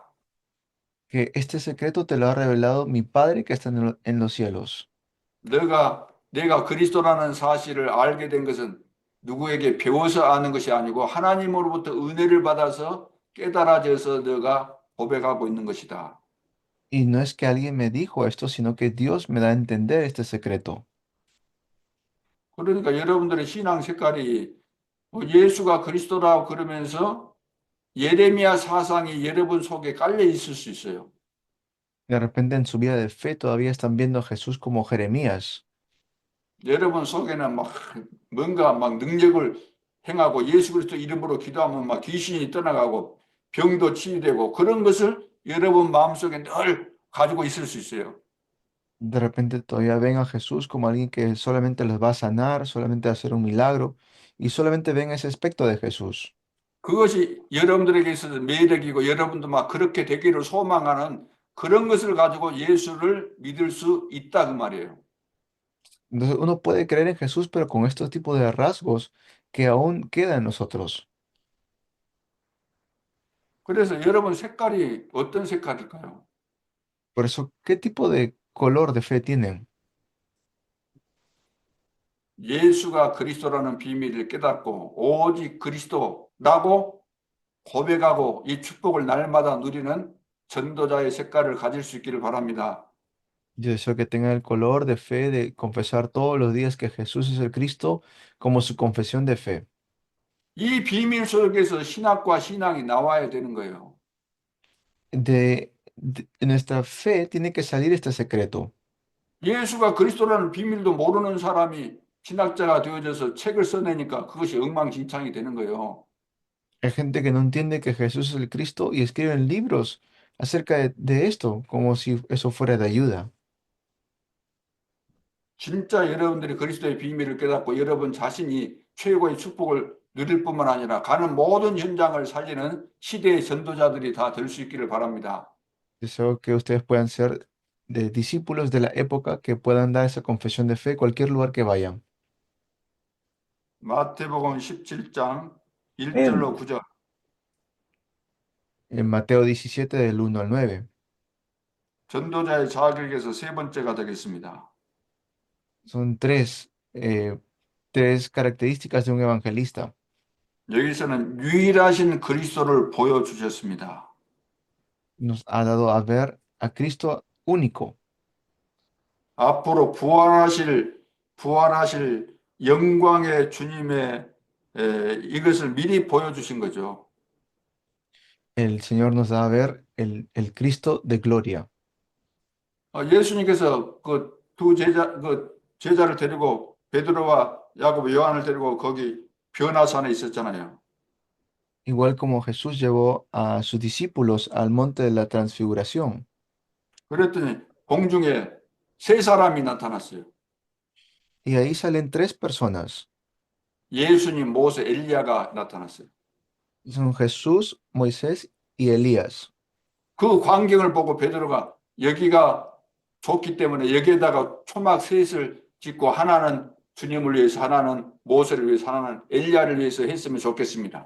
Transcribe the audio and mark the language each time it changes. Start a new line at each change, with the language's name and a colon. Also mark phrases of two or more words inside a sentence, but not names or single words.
Spanish: que este secreto te lo ha revelado mi Padre que está en los cielos.
Korean: 내가 그리스도라는 사실을 알게 된 것은 누구에게 배워서 아는 것이 아니고 하나님으로부터 은혜를 받아서 깨달아져서 너가 고백하고 있는 것이다.
Spanish: Y no es que alguien me dijo esto, sino que Dios me da a entender este secreto.
Korean: 그러니까 여러분들의 신앙 색깔이 예수가 그리스도라고 그러면서 예레미야 사상이 여러분 속에 깔려 있을 수 있어요.
Spanish: De repente en su vida de fe todavía están viendo a Jesús como Jeremías.
Korean: 여러분 속에는 막 뭔가 막 능력을 행하고 예수 그리스도 이름으로 기도하면 막 귀신이 떠나가고 병도 치유되고 그런 것을 여러분 마음속에 늘 가지고 있을 수 있어요.
Spanish: De repente todavía ven a Jesús como alguien que solamente les va a sanar, solamente a hacer un milagro, y solamente ven ese aspecto de Jesús.
Korean: 그것이 여러분들에게 있어서 매력이고 여러분도 막 그렇게 되기를 소망하는 그런 것을 가지고 예수를 믿을 수 있다 그 말이에요.
Spanish: Entonces uno puede creer en Jesús, pero con estos tipos de rasgos que aún quedan en nosotros.
Korean: 그래서 여러분 색깔이 어떤 색깔일까요?
Spanish: Por eso, ¿qué tipo de color de fe tienen?
Korean: 예수가 그리스도라는 비밀을 깨닫고 오직 그리스도라고 고백하고 이 축복을 날마다 누리는 전도자의 색깔을 가질 수 있기를 바랍니다.
Spanish: Yo deseo que tengan el color de fe de confesar todos los días que Jesús es el Cristo como su confesión de fe.
Korean: 이 비밀 속에서 신학과 신앙이 나와야 되는 거예요.
Spanish: Nuestra fe tiene que salir este secreto.
Korean: 예수가 그리스도라는 비밀도 모르는 사람이 신학자가 되어져서 책을 써내니까 그것이 엉망진창이 되는 거예요.
Spanish: Hay gente que no entiende que Jesús es el Cristo y escriben libros acerca de esto, como si eso fuera de ayuda.
Korean: 진짜 여러분들이 그리스도의 비밀을 깨닫고 여러분 자신이 최고의 축복을 누릴 뿐만 아니라 가는 모든 현장을 살리는 시대의 전도자들이 다 될 수 있기를 바랍니다.
Spanish: Deseo que ustedes puedan ser de discípulos de la época que puedan dar esa confesión de fe cualquier lugar que vayan.
Korean: 마태복음 17장
Spanish: En,
Korean: 1절로 9절.
Spanish: en Mateo 17 del 1 al 9.
Korean: 전도자의 자격에서 세 번째가 되겠습니다.
Spanish: Son tres características de un evangelista.
Korean: 여기서는 유일하신 그리스도를 보여주셨습니다.
Spanish: Nos ha dado a ver a Cristo único.
Korean: 앞으로 부활하실 영광의 주님의 이것을 미리 보여주신 거죠.
Spanish: El Señor nos da a ver el Cristo de gloria.
Korean: 예수님께서 그 두 제자, 그 제자를 데리고 베드로와 야고보, 요한을 데리고 거기 변화산에 있었잖아요.
Spanish: igual como Jesús llevó a sus discípulos al monte de la transfiguración.
Korean: 그랬더니 공중에 세 사람이 나타났어요.
Spanish: Y ahí salen tres personas.
Korean: 예수님, 모세, 엘리야가 나타났어요.
Spanish: Son Jesús, Moisés y Elías.
Korean: 그 광경을 보고 베드로가 여기가 좋기 때문에 여기에다가 초막 셋을 짓고 하나는 주님을 위해서, 하나는 모세를 위해서, 하나는 엘리야를 위해서 했으면 좋겠습니다.